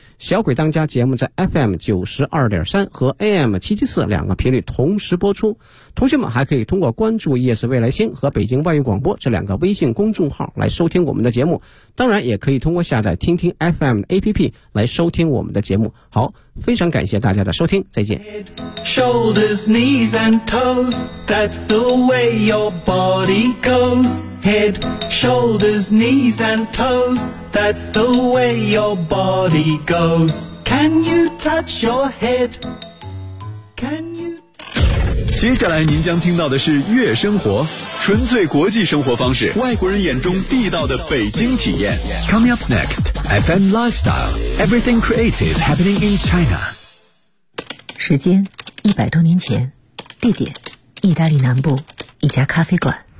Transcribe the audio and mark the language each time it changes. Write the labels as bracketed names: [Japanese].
[Chinese] 小鬼当家节目在 FM92.3 和 AM774 两个频率同时播出。同学们还可以通过关注夜市未来星和北京外语广播这两个微信公众号来收听我们的节目。当然也可以通过下载听听 FM 的 APP 来收听我们的节目。好，非常感谢大家的收听，再见。 [English] Shoulders, knees and toes, that's the way your body goes. Head, shoulders, knees and toes, that's the way your body goes. Can you touch your head? Can you? [Chinese] 接下来您将听到的是悦生活，纯粹国际生活方式，外国人眼中地道的北京体验。 [English] Coming up next, FM Lifestyle, Everything Creative Happening in China. [Chinese] 时间100多年前，地点意大利南部一家咖啡馆。